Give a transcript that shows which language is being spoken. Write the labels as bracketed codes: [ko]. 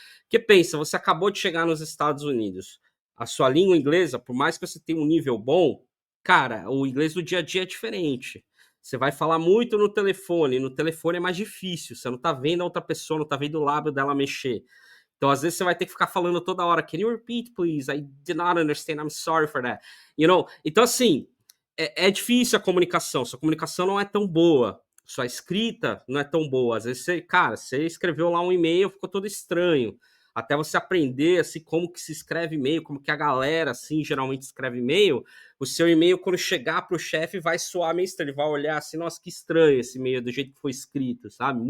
[pt] Porque pensa, você acabou de chegar nos Estados Unidos. A sua língua inglesa, por mais que você tenha um nível bom, cara, o inglês do dia a dia é diferente. Você vai falar muito no telefone é mais difícil, você não tá vendo a outra pessoa, não tá vendo o lábio dela mexer. Então, às vezes, você vai ter que ficar falando toda hora, [en] can you repeat, please? I did not understand, I'm sorry for that. You know? [pt] Então, assim, é difícil a comunicação, sua comunicação não é tão boa, sua escrita não é tão boa. Às vezes, você escreveu lá um e-mail, ficou todo estranho. Até você aprender, assim, como que se escreve e-mail, como que a galera, assim, geralmente escreve e-mail, o seu e-mail, quando chegar pro chefe, vai soar meio estranho, ele vai olhar assim, nossa, que estranho esse e-mail, do jeito que foi escrito, sabe?